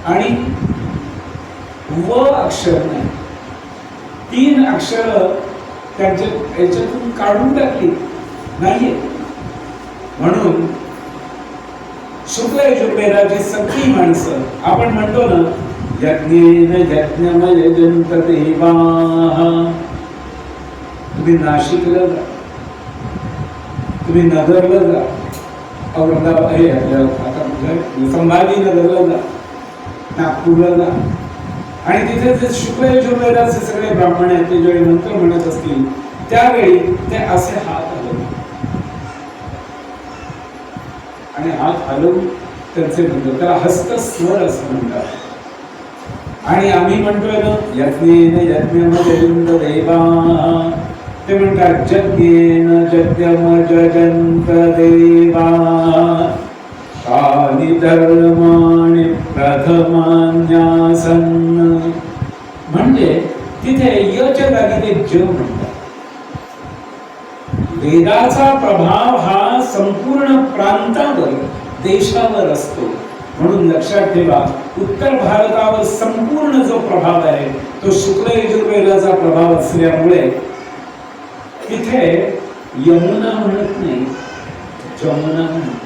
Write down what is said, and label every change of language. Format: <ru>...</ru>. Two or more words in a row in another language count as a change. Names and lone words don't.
<mr>आणि व अक्षर नाही, 3 अक्षर त्यांच्या याच्यातून काढून टाकली नाहीये. म्हणून शुक्ल यजुर्वेदाची सगळी माणसं आपण म्हणतो ना,</mr> <sa>यज्ञेन यज्ञमयजन्त देवाः.</sa> <mr>तुम्ही नाशिकला जा, तुम्ही नगरला जा, औरंगाबाद हे आता संभाजीनगरला जा, नागपूरला जा, आणि तिथे जे शुक्ल यजुर्वेदाचे सगळे ब्राह्मण आहेत ते ज्यावेळी मंत्र म्हणत असतील त्यावेळी ते असे हात हलवतात आणि हात हलवून त्यांचे म्हणतात, त्याला हस्तस्वर असं म्हणतात. आणि आम्ही म्हणतोय ना,</mr> <sa>यज्ञेन यज्ञमयजन्त देवाः,</sa> <mr>ते म्हणतात</mr> <sa>यज्ञेन यज्ञमयजन्त देवाः कानि धर्माणि प्रथमान्यासन्.</sa> <mr>म्हणजे तिथे यच्या जागी ते ज म्हणतात. वेदाचा प्रभाव हा संपूर्ण प्रांतावर, देशावर असतो. म्हणून लक्षात ठेवा, उत्तर भारतावर संपूर्ण जो प्रभाव आहे तो शुक्ल यजुर्वेदाचा प्रभाव असल्यामुळे तिथे यमुना म्हणत नाही, जमुना म्हणतात.</mr>